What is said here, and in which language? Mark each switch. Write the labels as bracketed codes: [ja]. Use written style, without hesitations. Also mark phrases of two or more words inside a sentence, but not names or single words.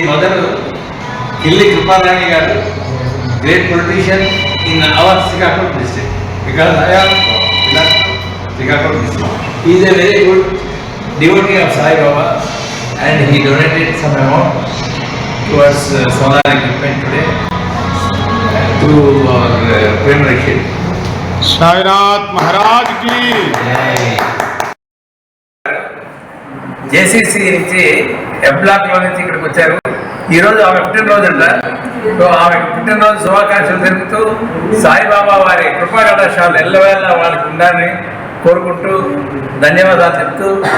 [te] మొదలు కిల్లి కృపారాణి గారు, [en] great politician in our Srikakulam district, because I am Srikakulam district. He is a very good devotee of Sai Baba and he donated some amount towards solar equipment today to our Prem Rakshit. [hi] साईनाथ महाराज की [te] జేసీసీ నుంచి ఎఫ్ బ్లాక్లో నుంచి ఇక్కడికి వచ్చారు. ఈరోజు ఆమె పుట్టినరోజుంట. ఆమె పుట్టినరోజు శుభాకాంక్షలు తెలుపుతూ సాయిబాబా వారి కృపా కటాక్షాలు ఎల్లవేళ వారికి ఉండాలని కోరుకుంటూ ధన్యవాదాలు చెప్తూ